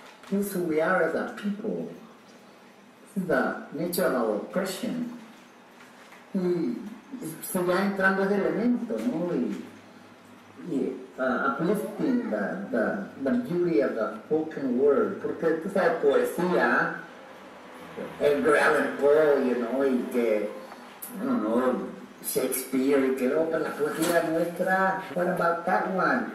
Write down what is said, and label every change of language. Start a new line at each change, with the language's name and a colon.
English: This is who we are as a people. This is the nature of our oppression.
Spanish: Y se va entrando ese elemento, ¿no?
English: Uplifting the beauty of the spoken word.
Spanish: Porque tú sabes, poesía, Edgar Allan Poe,
English: you know,
Spanish: y que,
English: I don't know,
Spanish: Shakespeare, y que luego la poesía nuestra,
English: what about that one?